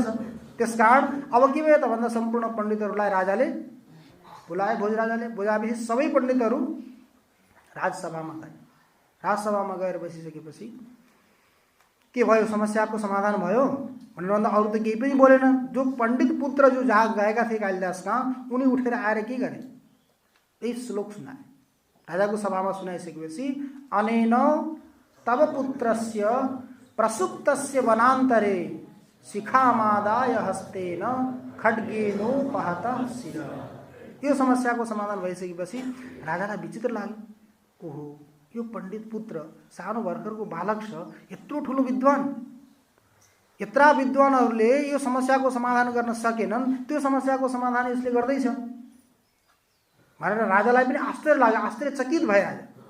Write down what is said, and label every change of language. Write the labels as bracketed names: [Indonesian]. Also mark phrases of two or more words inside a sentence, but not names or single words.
[Nepali] त्यसकारण अब के भयो त भन्दा सम्पूर्ण पण्डितहरूलाई राजाले बोलाए, भोजराजाले बोलाएपछि सबै पण्डितहरू राजसभामा गए। राजसभामा गएर बसिसकेपछि के भयो, समस्याको समाधान भयो भनेर भन्दा अरू त केही पनि बोलेन। जो पण्डित पुत्र जो जहाँ गएका थिए कालिदास कहाँ, उनी उठेर आएर के गरे, यही श्लोक सुनाए। राजाको सभामा सुनाइसकेपछि [Sanskrit] अनेन तव पुत्रस्य प्रसुप्तस्य वनान्तरे शिखामादाय हस्तेन खड्गेनोपहतः शिर। [Nepali] यो समस्याको समाधान भइसकेपछि राजालाई विचित्र लाग्यो, ओहो यो पण्डित पुत्र सानो भर्खरको बालक छ, यत्रो ठुलो विद्वान, यत्रा विद्वानहरूले यो समस्याको समाधान गर्न सकेनन्, त्यो समस्याको समाधान यसले गर्दैछ भनेर राजालाई पनि आश्चर्य लाग्यो, आश्चर्यचकित भए राजा।